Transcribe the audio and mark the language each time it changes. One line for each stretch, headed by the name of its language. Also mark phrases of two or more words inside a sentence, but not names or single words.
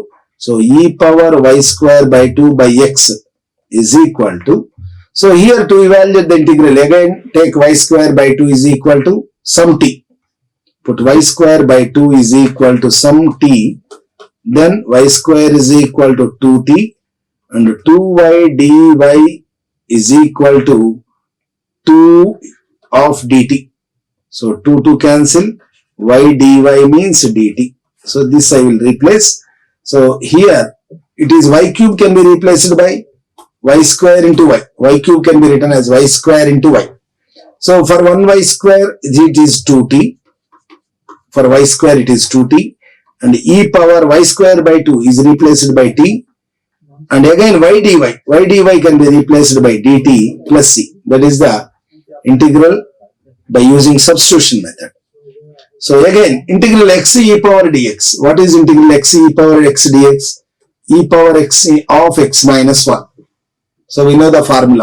English: So e power y square by 2 by x is equal to, so here to evaluate the integral, again take y square by 2 is equal to some t. Put y square by 2 is equal to some t, then y square is equal to 2t and 2y dy is equal to 2 of dt. So 2 to cancel, y dy means dt. So this I will replace. So here it is y cube can be replaced by y square into y. Y cube can be written as y square into y. So for 1y square it is 2t. For y square it is 2t. And e power y square by 2 is replaced by t. And again y dy can be replaced by dt plus c. That is the integral by using substitution method. So again integral x e power dx. What is integral x e power x dx? E power x of x minus 1. So we know the formula.